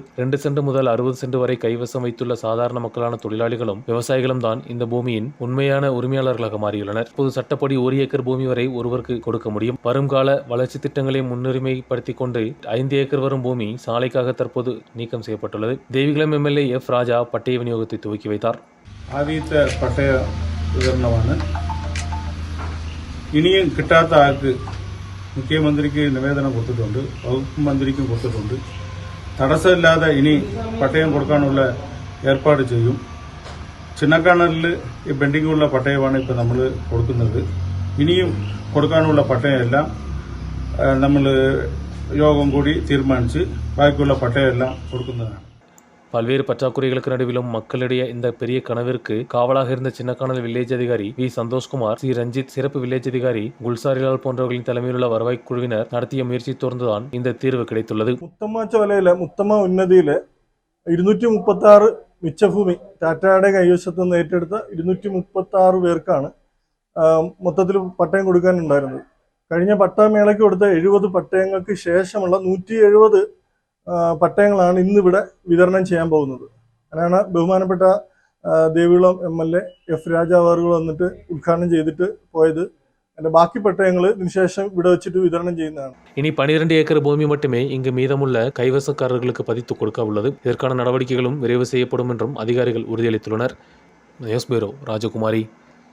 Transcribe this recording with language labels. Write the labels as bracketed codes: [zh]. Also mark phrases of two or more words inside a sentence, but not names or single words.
[ta] 2 சென்ட் முதல் 60 சென்ட் வரை கைவசம் வைத்துள்ள சாதாரண மக்களான தொழிலாளிகளும் விவசாயிகளும் தான் இந்த பூமியின் உண்மையான உரிமையாளர்களாக மாறியுள்ளனர். இப்போது சட்டப்படி 1 ஏக்கர் பூமி வரை ஒருவருக்கு கொடுக்க முடியும். வருங்கால வளர்ச்சி திட்டங்களை முன்னுரிமைப்படுத்திக் கொண்டு 5 ஏக்கர் வரும் பூமி சாலைக்காக தற்போது நீக்கம் செய்யப்பட்டுள்ளது. ദേവികുളം MLA F. ராஜ பட்டய விநியோகத்தை துவக்கி வைத்தார். [ml] ആദ്യത്തെ പട്ടയ വിതരണമാണ്. ഇനിയും കിട്ടാത്ത ആൾക്ക് മുഖ്യമന്ത്രിക്ക് നിവേദനം കൊടുത്തിട്ടുണ്ട്, വകുപ്പ് മന്ത്രിക്കും കൊടുത്തിട്ടുണ്ട്. തടസ്സമില്ലാതെ ഇനി പട്ടയം കൊടുക്കാനുള്ള ഏർപ്പാട് ചെയ്യും. ചിന്നക്കാനലിൽ ഈ പെൻഡിങ്ങുള്ള പട്ടയമാണ് ഇപ്പോൾ നമ്മൾ കൊടുക്കുന്നത്. ഇനിയും കൊടുക്കാനുള്ള പട്ടയമെല്ലാം നമ്മൾ യോഗം കൂടി തീരുമാനിച്ച് ബാക്കിയുള്ള പട്ടയമെല്ലാം കൊടുക്കുന്നതാണ്. [ta] பல்வேறு பற்றாக்குறைகளுக்கு நடுவிலும் மக்களிடையே இந்த பெரிய கனவிற்கு காவலாக இருந்த சின்னக்கானல் வில்லேஜ் அதிகாரி வி. சந்தோஷ்குமார், சி. ரஞ்சித், சிறப்பு வில்லேஜ் அதிகாரி குல்சாரிலால் போன்றவர்களின் தலைமையிலுள்ள வருவாய் குழுவினர் நடத்திய முயற்சி தொடர்ந்துதான் இந்த தீர்வு கிடைத்துள்ளது. [ml] മുത്തമ്മ ചോലയിലെ മുത്തമ്മ ഉന്നതിയിലെ 236 മിച്ചഭൂമി ടാറ്റയുടെ കൈവശത്ത് നിന്ന് ഏറ്റെടുത്ത 236 പേർക്കാണ് മൊത്തത്തിൽ പട്ടയം കൊടുക്കാനുണ്ടായിരുന്നത്. കഴിഞ്ഞ പട്ടയമേളയ്ക്ക് കൊടുത്ത 70 പട്ടയങ്ങൾക്ക് ശേഷമുള്ള 170 പട്ടയങ്ങളാണ് ഇന്നിവിടെ വിതരണം ചെയ്യാൻ പോകുന്നത്. അങ്ങനെയാണ് ബഹുമാനപ്പെട്ട ദേവികുളം MLA F. രാജ അവറുകൾ വന്നിട്ട് ഉദ്ഘാടനം ചെയ്തിട്ട് പോയത്. അതിന്റെ ബാക്കി പട്ടയങ്ങൾ ഇതിനുശേഷം ഇവിടെ വെച്ചിട്ട് വിതരണം ചെയ്യുന്നതാണ്. [ta] இனி 12 ஏக்கர் பூமி மட்டுமே இங்கு மீதமுள்ள கைவசக்காரர்களுக்கு பதித்து கொடுக்க உள்ளது. இதற்கான நடவடிக்கைகளும் விரைவு செய்யப்படும் என்றும் அதிகாரிகள் உறுதியளித்துள்ளனர். நியூஸ் பியூரோ, ராஜகுமாரி.